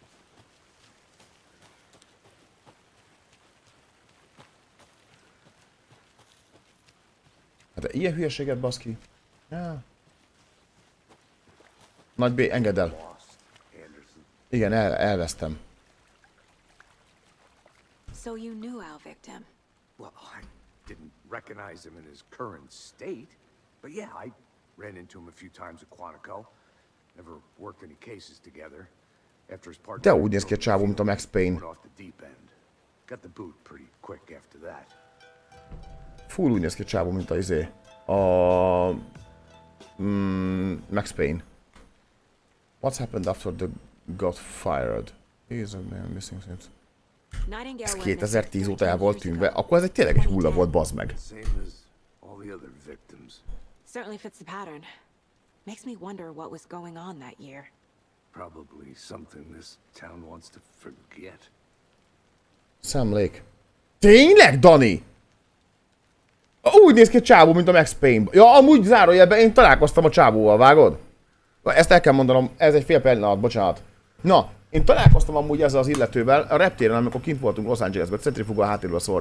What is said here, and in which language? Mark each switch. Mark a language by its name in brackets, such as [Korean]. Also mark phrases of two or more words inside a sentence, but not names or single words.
[Hungarian] Hát de ilyen hülyeséget, baszki. Ja. Nagy B, engedd el. Igen, elvesztem. [English] So you knew our victim? Well, I didn't recognize him in his current state, but yeah, I ran into him a few times at Quantico. Never worked any cases together. After his partner, [Hungarian] De úgy néz ki a csávó, mint a Max Payne. [English] went off the deep end. Got the boot pretty quick after that. [Hungarian] Full úgy néz ki a csávó, mint a izé. A... Max Payne. [English] What's happened after the got fired? He's a man missing since... [Hungarian] Ez 2010 óta el volt tűnve, akkor ez egy tényleg egy hulla volt, bazd meg. [English] Same as all the other victims. Certainly fits the pattern. Makes me wonder what was going on that year. Probably something this town wants to forget. [Hungarian] Szemlék. Tényleg, Dani? Úgy néz ki a csávó, mint a Max Payne. Ja, amúgy zárójelben én találkoztam a csávóval, vágod? Ezt el kell mondanom, ez egy fél pillanat, bocsánat. Na, én találkoztam amúgy ezzel az illetővel a reptéren, amikor kint voltunk Los Angelesben, centrifuga háttérről, sorry.